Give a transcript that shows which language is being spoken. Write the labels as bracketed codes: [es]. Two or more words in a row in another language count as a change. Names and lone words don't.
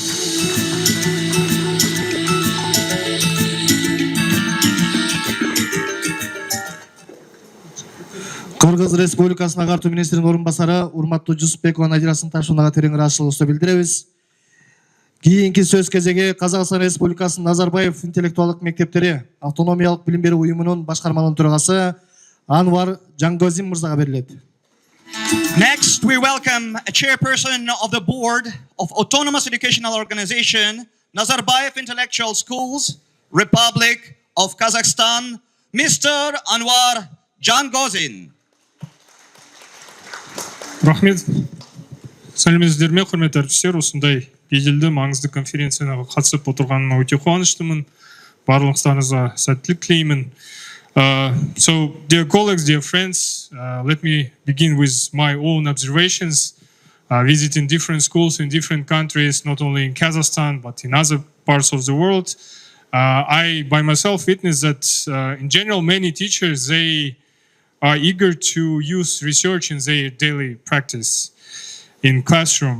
[ky] Кыргыз Республикасынын агартуу министринин орун басары урматтуу Жусупбекова Надира Сынташевнага терең ыраазычылыгыбызды билдиребиз. Кийинки сөз кезеги Казакстан Республикасынын Назарбаев интеллектуалдык мектептери автономиялык билим берүү уюмунун башкарманын төрагасы Анвар Жангозин мырзага берилет. [en] Next, we welcome a chairperson of the board of Autonomous Educational Organization, Nazarbayev Intellectual Schools, Republic of Kazakhstan, Mr. Anwar Jangozin. [kk] Рахмет. Сәлеметсіздер ме, құрметті әріптестер, осындай беделді маңызды конференцияға қатысып отырғаныма өте қуаныштымын. Барлықтарыңызға сәттілік тілеймін. [en] So, dear colleagues, dear friends, let me begin with my own observations, visiting different schools in different countries, not only in Kazakhstan, but in other parts of the world. I, by myself, witnessed that, in general, many teachers, they are eager to use research in their daily practice in classroom.